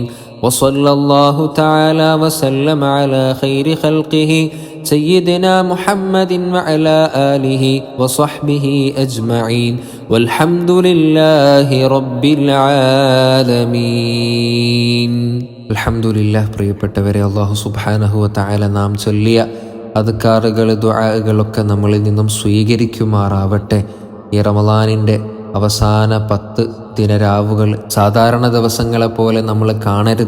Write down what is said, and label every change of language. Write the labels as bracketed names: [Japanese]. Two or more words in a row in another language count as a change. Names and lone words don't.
[Arabic] وصلى الله تعالى وسلم على خير خلقه سيدنا محمد وعلى آله وصحبه أجمعين والحمد لله رب العالمين. الحمد لله. [Malayalam] പ്രിയപ്പെട്ടവരെ, [Arabic] الله سبحانه وتعالى [Malayalam] നാം ചൊല്ലിയ അദ്കാറുകൾ ദുആകളൊക്കെ നമ്മളിൽ നിന്നും സ്വീകരിക്കുമാറാവട്ടെ. ഈ റമളാനിൻ്റെ അവസാന 10 ദിനരാവുകൾ സാധാരണ ദിവസങ്ങളെപ്പോലെ നമ്മൾ കാണരുത്.